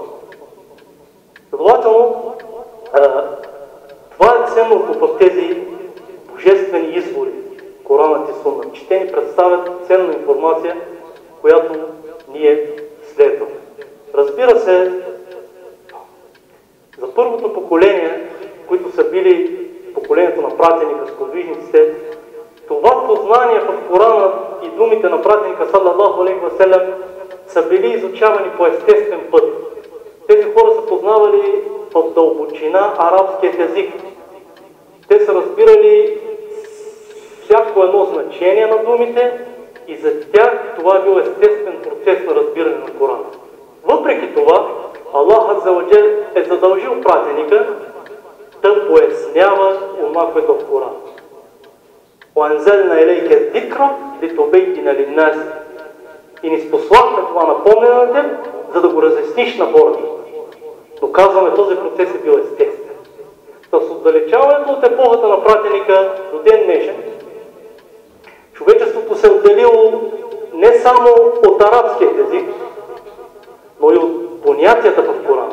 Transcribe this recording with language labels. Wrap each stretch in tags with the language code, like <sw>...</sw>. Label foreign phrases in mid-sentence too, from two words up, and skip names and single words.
<bg>Следователно, това е ценното в тези божествени извори, Коранът и Суннат, че те ни представят ценна информация, която ние следваме. Разбира се, за първото поколение, които са били поколението на пратеника с подвижниците, това познание в Корана и думите на пратеника</bg> <ar>صلى الله عليه وسلم</ar> <bg>са били изучавани по естествен път. Тези хора са познавали в дълбочина арабският език. Те са разбирали всяко едно значение на думите и за тях това е бил естествен процес на разбиране на Корана. Въпреки това, Аллах</bg> <ar>عز وجل</ar> <bg>е задължил пратеника да пояснява това, което е в Корана.</bg> <ar>وَأَنزَلْنَا إِلَيْكَ الذِّكْرَ لِتُبَيِّنَ لِلنَّاسِ.</ar> <bg>И ни спослахме това напомнене на теб, за да го разясниш на хората. Но казваме, този процес е бил естествен. С отдалечаването от епохата на пратеника до ден днешен, човечеството се отделило не само от арабския език, но и от понятията в Корана.</bg>